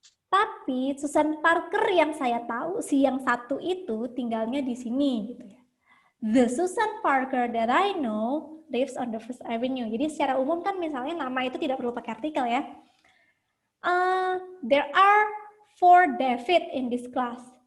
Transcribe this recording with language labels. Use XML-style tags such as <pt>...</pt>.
<id>Tapi Susan Parker yang saya tahu, si yang satu itu tinggalnya di sini gitu ya.</id> <en>The Susan Parker that I know lives on the First Avenue.</en> <id>Jadi secara umum kan misalnya nama itu tidak perlu pakai artikel ya.</id> <en>There are 4 David in this class.</en>